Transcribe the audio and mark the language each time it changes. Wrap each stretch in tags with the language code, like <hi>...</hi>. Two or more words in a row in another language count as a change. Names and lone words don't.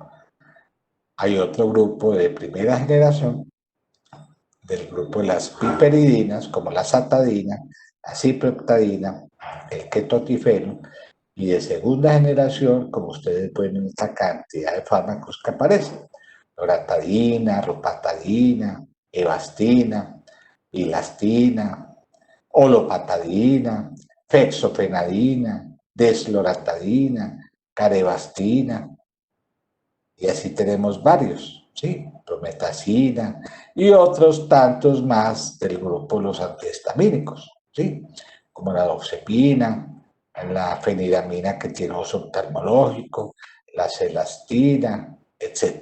<es>Hay otro grupo de primera generación, del grupo de las piperidinas, como la satadina, la ciproctadina, el ketotifeno, y de segunda generación, como ustedes pueden ver esta cantidad de fármacos que aparecen: loratadina, ropatadina, evastina, ilastina, olopatadina, fexofenadina, desloratadina, carevastina, y así tenemos varios, ¿sí? Prometacina y otros tantos más del grupo de los antihistamínicos, ¿sí? Como la doxepina, la feniramina que tiene uso oftalmológico, la celastina, etc.</es>